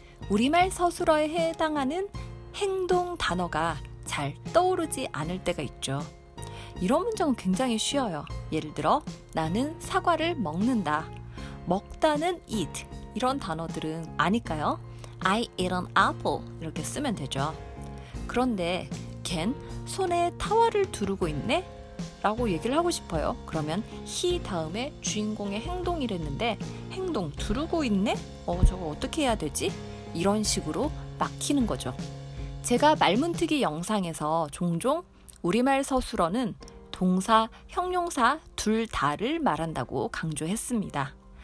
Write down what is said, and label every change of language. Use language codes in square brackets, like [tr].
[ko] 우리말 서술어에 해당하는 행동 단어가 잘 떠오르지 않을 때가 있죠. 이런 문장은 굉장히 쉬워요. 예를 들어 나는 사과를 먹는다. 먹다는 eat. 이런 단어들은 아니까요. [en] I eat an apple [ko] 이렇게 쓰면 되죠. 그런데 걘 손에 타월을 두르고 있네? 라고 얘기를 하고 싶어요. 그러면 he 다음에 주인공의 행동이랬는데 행동 두르고 있네? 저거 어떻게 해야 되지? 이런 식으로 막히는 거죠. 제가 말문트기 영상에서 종종 우리말 서술어는 동사, 형용사 둘 다를 말한다고 강조했습니다.